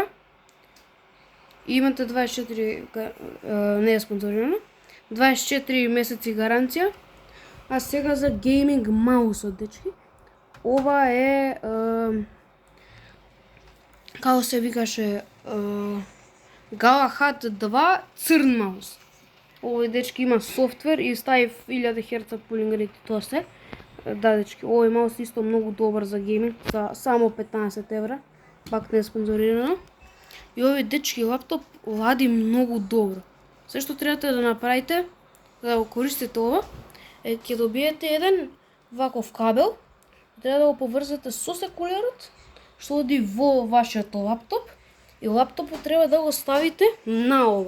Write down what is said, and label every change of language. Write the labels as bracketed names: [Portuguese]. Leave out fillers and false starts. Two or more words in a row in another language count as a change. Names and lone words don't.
[Macedonian] Имате 24, не е спонзорирано, 24 месеци гаранција. А сега за гейминг маусот, дечки. Ова е, како се викаше, Galahad 2 црн маус. Овој дечки има софтвер и стави 1000 Hz [English] pulling rate [Macedonian] и тоа се. Да, дечки, овој маус исто многу добар за гейминг, за само 15 евра, пак не е спонзорирано. И овој дечки лаптоп лади многу добро. Се што требате да направите, да го користите ова, е ќе добиете еден ваков кабел, треба да го поврзете со секулерот, што оди во вашиот лаптоп, и лаптопот треба да го ставите на ова.